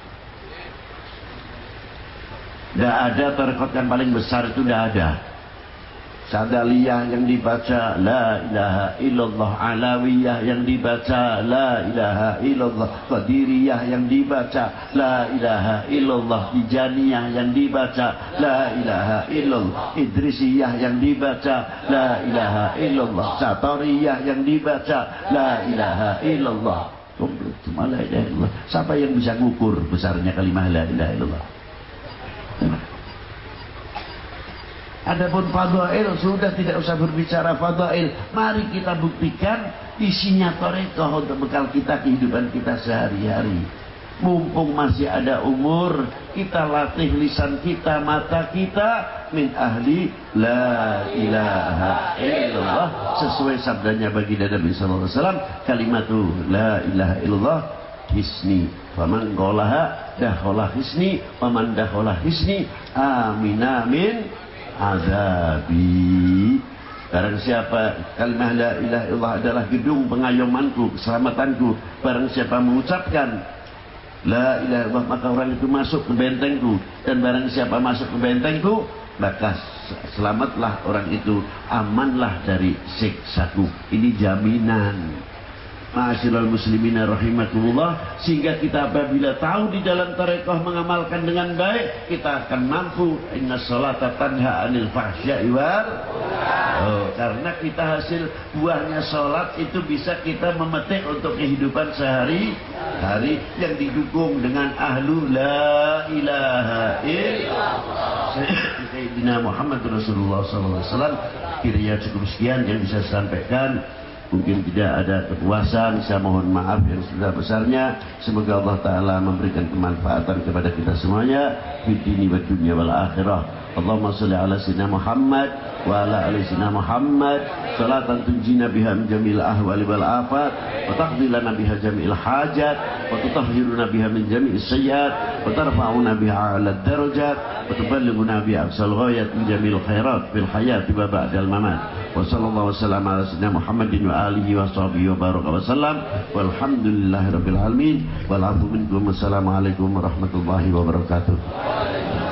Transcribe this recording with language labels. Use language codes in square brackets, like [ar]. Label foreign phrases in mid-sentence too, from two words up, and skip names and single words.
[id] Tidak ada torekoh yang paling besar, itu tidak ada. Sadaliyah yang dibaca [ar] لا إله إلا الله, [id] Alawiyah yang dibaca [ar] لا إله إلا الله, [id] Qadiriyah yang dibaca [ar] لا إله إلا الله, [id] Tijaniyah yang dibaca [ar] لا إله إلا الله, [id] Idrisiyah yang dibaca [ar] لا إله إلا الله, [id] Satariyah yang dibaca [ar] لا إله إلا الله. [id] Komplit cuma [ar] لا إله إلا الله. [id] Siapa yang bisa ngukur besarnya kalimah [ar] لا إله إلا الله? [id] Adapun fadail sudah tidak usah berbicara fadail. Mari kita buktikan isinya tarekat untuk bekal kita, kehidupan kita sehari-hari. Mumpung masih ada umur, kita latih lisan kita, mata kita [ar] من أهل لا إله إلا الله, [id] sesuai sabdanya baginda Nabi [ar] صلى الله عليه وسلم كلمة لا إله إلا الله حصني فمن قالها دخل حصني فمن دخل حصني أمن من عذابي. [id] Barang siapa kalimah [ar] لا إله إلا الله [id] adalah gedung pengayomanku, keselamatanku, barang siapa mengucapkan [ar] لا إله إلا الله [id] maka orang itu masuk ke bentengku, dan barang siapa masuk ke bentengku maka selamatlah orang itu, amanlah dari siksaku. Ini jaminan. [ar] معاشر المسلمين رحمكم الله, [id] sehingga kita apabila tahu di dalam tarekat mengamalkan dengan baik, kita akan mampu. [ar] إن الصلاة تنهى عن الفحشاء و [id] karena kita hasil buahnya sholat itu bisa kita memetik untuk kehidupan sehari-hari yang didukung dengan [ar] أهل لا إله إلا الله سيدنا محمد رسول الله [id] SAW. Kiranya cukup sekian yang bisa saya sampaikan. Mungkin tidak ada kepuasan, saya mohon maaf yang sebesar-besarnya. Semoga Allah Ta'ala memberikan kemanfaatan kepada kita semuanya di [ar] الدين والدنيا والآخرة. اللهم صل على سيدنا محمد وعلى آل سيدنا محمد صلاة تنجينا بها من جميع الأهوال والآفات وتقضي لنا بها جميع الحاجات وتطهرنا بها من جميع السيئات وترفعنا بها أعلى الدرجات وتبلغنا بها أقصى الغايات من جميع الخيرات في الحياة وبعد الممات. وصلى الله وسلم على سيدنا محمد وعلى آله وصحبه وبارك وسلم والحمد لله رب العالمين والعفو منكم. السلام عليكم ورحمة الله وبركاته.